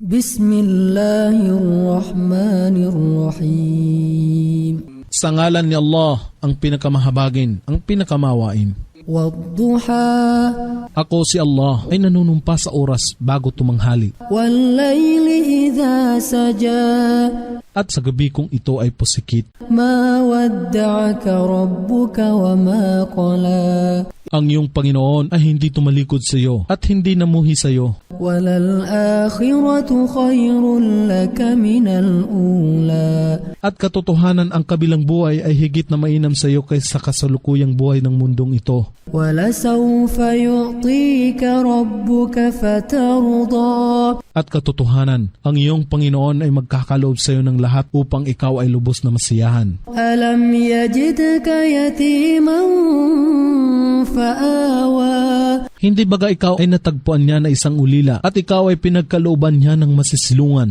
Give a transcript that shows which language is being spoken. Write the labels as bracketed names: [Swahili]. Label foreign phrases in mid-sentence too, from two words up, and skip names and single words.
[Arabic] بسم الله الرحمن الرحيم. [Filipino] Sa ngalan ni Allah, ang pinakamahabagin, ang pinakamawain. [Arabic] Wadduha. [Filipino] Ako si Allah ay nanunumpa sa oras bago tumanghali. [Arabic] والليل إذا سجى. [Filipino] At sa gabi kong ito ay pusikit. [Arabic] ما ودعك ربك وما قلى. [Filipino] Ang iyong Panginoon ay hindi tumalikod sa iyo at hindi namuhi sa iyo. [Arabic] وللآخرة خير لك من الأولى. [Filipino] At katotohanan ang kabilang buhay ay higit na mainam sa iyo kaysa kasalukuyang buhay ng mundong ito. [Arabic] ولسوف يعطيك ربك فترضى. [Filipino] At katotohanan, ang iyong Panginoon ay magkakaloob sa iyo ng lahat upang ikaw ay lubos na masiyahan. [Arabic] ألم يجدك يتيما فآوى. [Filipino] Hindi baga ikaw ay natagpuan niya na isang ulila at ikaw ay pinagkalooban niya ng masisilungan.